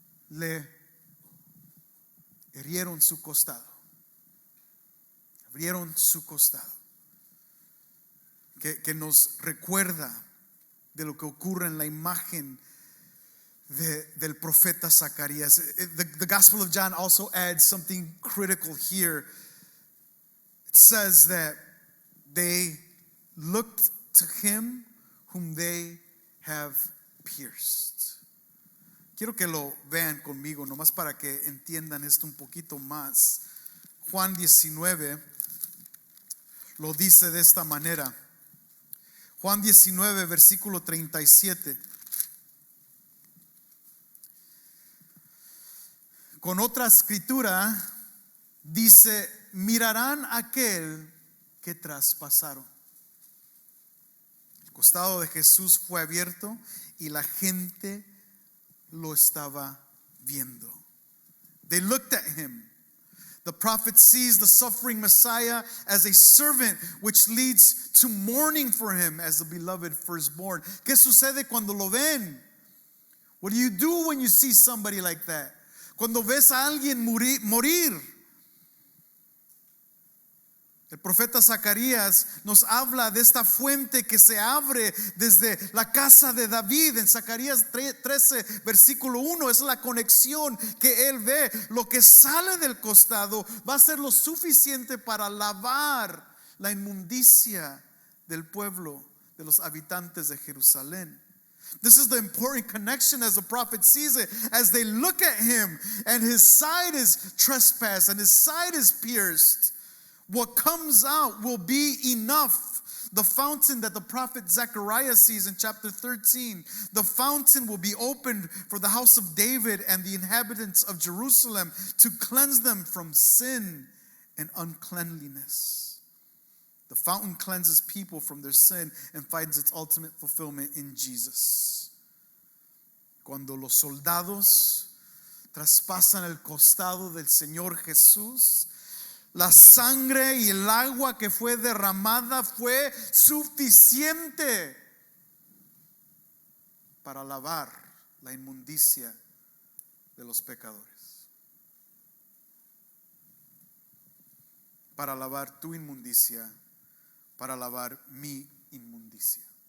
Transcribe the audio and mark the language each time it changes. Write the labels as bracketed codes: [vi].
[es] Le herieron su costado. Abrieron su costado. Que nos recuerda de lo que ocurre en la imagen del profeta Zacarías. [en] The Gospel of John also adds something critical here. It says that they looked to him whom they have pierced. [es] Quiero que lo vean conmigo, nomás para que entiendan esto un poquito más. Juan 19 lo dice de esta manera. Juan 19, versículo 37. Con otra escritura dice: mirarán a aquel que traspasaron. El costado de Jesús fue abierto y la gente lo estaba viendo. [en] They looked at him. The prophet sees the suffering Messiah as a servant, which leads to mourning for him as the beloved firstborn. [es] ¿Qué sucede cuando lo ven? [en] What do you do when you see somebody like that? [es] Cuando ves a alguien morir. El profeta Zacarías nos habla de esta fuente que se abre desde la casa de David. En Zacarías 13, versículo 1, es la conexión que él ve. Lo que sale del costado va a ser lo suficiente para lavar la inmundicia del pueblo, de los habitantes de Jerusalén. [en] This is the important connection as the prophet sees it. As they look at him and his side is trespassed and his side is pierced, what comes out will be enough. The fountain that the prophet Zechariah sees in chapter 13, the fountain will be opened for the house of David and the inhabitants of Jerusalem to cleanse them from sin and uncleanliness. The fountain cleanses people from their sin and finds its ultimate fulfillment in Jesus. [es] Cuando los soldados traspasan el costado del Señor Jesús, la sangre y el agua que fue derramada fue suficiente para lavar la inmundicia de los pecadores, para lavar tu inmundicia, para lavar mi inmundicia.